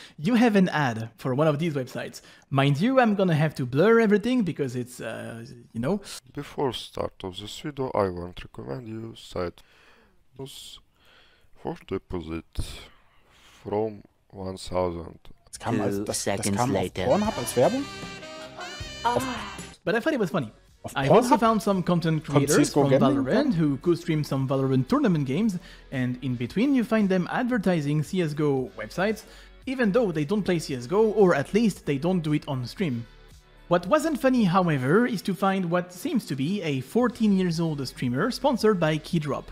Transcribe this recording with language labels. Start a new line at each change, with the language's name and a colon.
English: You have an ad for one of these websites. Mind you, I'm gonna have to blur everything because it's, you know. Before start of this video, I want to recommend you site for deposit from 1000.
German: Das kam auf Pornhub als Werbung?
English: But I thought it was funny. I also found some content creators from Valorant who co-stream some Valorant tournament games, and in between you find them advertising CSGO websites, even though they don't play CSGO, or at least they don't do it on stream. What wasn't funny, however, is to find what seems to be a 14-year-old streamer sponsored by Keydrop.